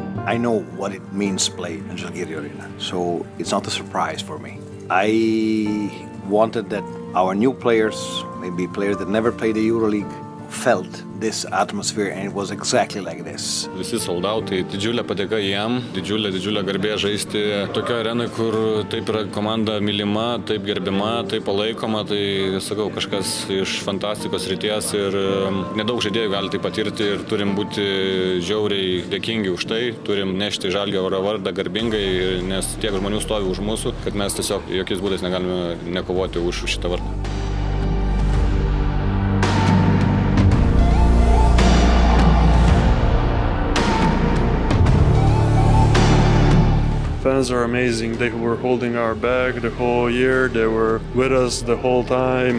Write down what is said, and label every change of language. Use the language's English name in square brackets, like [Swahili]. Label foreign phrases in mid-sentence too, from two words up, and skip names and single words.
[English] I know what it means to play in Žalgiris Arena, so it's not a surprise for me. I wanted that our new players, maybe players that never played the EuroLeague, felt this atmosphere, and it was exactly like this. [Lithuanian] Visi soldautai, didžiulė padėka jiem, didžiulė garbė žaisti tokio arenai, kur taip yra komanda mylima, taip gerbima, taip palaikoma, tai sakau, kažkas iš fantastikos srities ir nedaug žaidėjų gali tai patirti ir turim būti žiauriai dėkingi už tai, turim nešti Žalgirio vardą garbingai, nes tiek žmonių stovi už mūsų, kad mes tiesiog jokiais būdais negalime nekovoti už šitą vardą. [English] Fans are amazing. They were holding our back the whole year. They were with us the whole time.